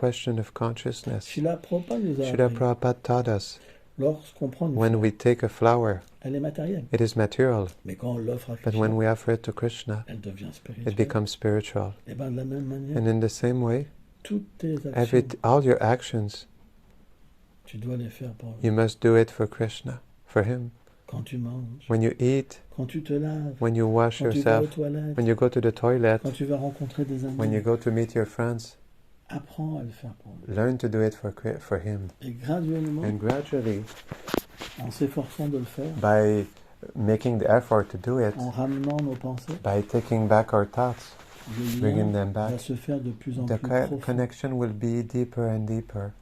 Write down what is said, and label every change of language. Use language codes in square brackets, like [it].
[en] question of consciousness. [fr] Srila Prabhupada nous a [en] Srila [fr] appris, [en] Prabhupada taught us [fr] lorsqu'on prend une [en] when [fr] fleur, [en] we take a flower, [fr] elle est matérielle. [en] it is material, [fr] Mais quand on l'offre à [en] but [fr] Krishna, [en] when we offer it to Krishna, [fr] elle devient [en] it [fr] spirituelle. [en] becomes spiritual. [fr] Et bien de la même manière, [en] And in the same way, [fr] toutes tes actions, [en] all your actions, [fr] tu dois les faire pour lui. [en] you must do it for Krishna, for Him. [fr] Quand tu manges, [en] When you eat, [fr] quand tu te laves, [en] when you wash [fr] quand tu vas aux [en] yourself, [fr] toilettes, [en] when you go to the toilet, [fr] quand tu vas rencontrer des amis, [en] when you go to meet your friends, [fr] apprends à le faire pour lui. [en] learn to do it for Him. [fr] Et graduellement, [en] And gradually, [fr] en s'efforçant de le faire, [en] by making the effort to do it, [fr] en ramenant nos pensées, [en] by taking back our thoughts, [fr] le [en] bringing [fr] lien [en] them back, [fr] va se faire de plus en [en] the [fr] plus profond. [en] connection will be deeper and deeper.